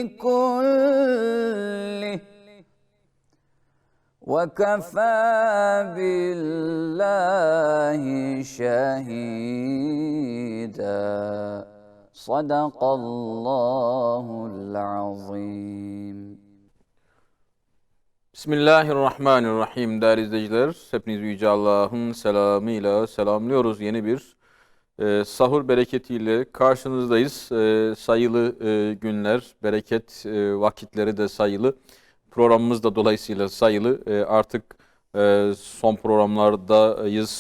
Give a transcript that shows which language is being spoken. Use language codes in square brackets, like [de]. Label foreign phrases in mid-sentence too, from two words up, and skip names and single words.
[ar] كله وكفى بالله شهيدا. صدق الله العظيم. [tr] Bismillahirrahmanirrahim değerli izleyiciler. Hepinizi Yüce Allah'ın selamıyla selamlıyoruz. Yeni bir sahur bereketiyle karşınızdayız. Sayılı günler, bereket vakitleri de sayılı. Programımız da dolayısıyla sayılı. Artık son programlardayız.